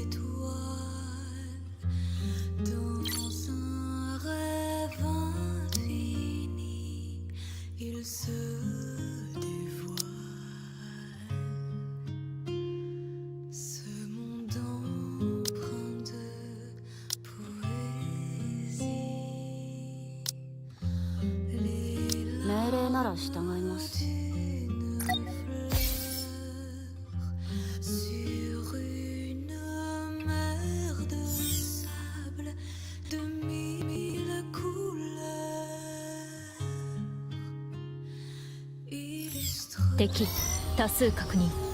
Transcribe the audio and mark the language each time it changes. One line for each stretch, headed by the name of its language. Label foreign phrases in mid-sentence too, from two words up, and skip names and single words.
French: étoiles, dans un rêve infini, il se dévoile. Ce monde empreint de poésie. Les
Japanese: 命令なら従います。
French: sur une mer de sable de mille couleurs.
Japanese: Illustre 敵多数確認。